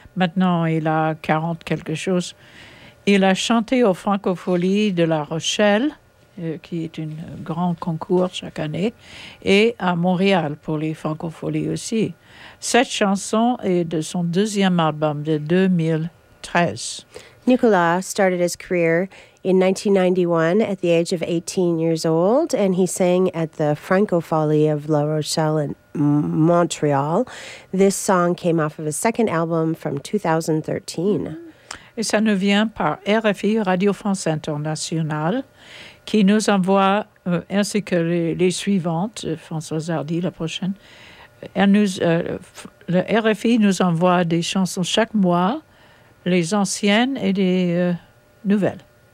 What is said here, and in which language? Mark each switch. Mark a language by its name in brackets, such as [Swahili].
[French] Maintenant, il a 40 quelque chose. Il a chanté au Francofolie de La Rochelle, qui est un grand concours chaque année, et à Montréal pour les Francofolies aussi. Cette chanson est de son deuxième album de 2013. [English] Nicolas started his career in 1991 at the age of 18 years old, and he sang at the Francofolie of La Rochelle in Montreal. This song came off of his second album from 2013. [French] Et ça nous vient par RFI, Radio France Internationale, qui nous envoie, ainsi que les suivantes, Françoise Hardy, la prochaine, elle nous, le RFI nous envoie des chansons chaque mois, les anciennes et des nouvelles.